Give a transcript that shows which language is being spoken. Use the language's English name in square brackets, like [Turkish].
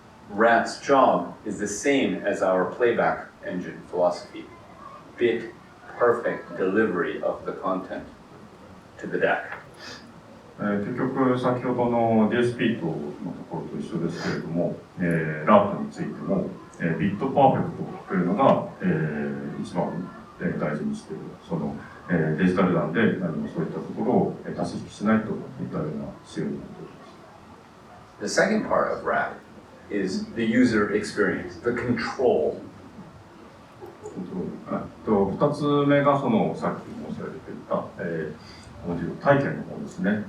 [English] RAT's job is the same as our playback engine philosophy. Bit perfect delivery of the content to the DAC. [Japanese] 結局先ほどの DSP のところと一緒ですけれども、ラートについても、ビットパーフェクトというのが、一番、大事にしているその、デジタル欄で何もそういったところを足し引きしないといったような仕様になっております。 [English] The second part of RAT is the user experience, the control. [Japanese] 2つ目がそのさっき申し上げていた、オーディオ体験の方ですね。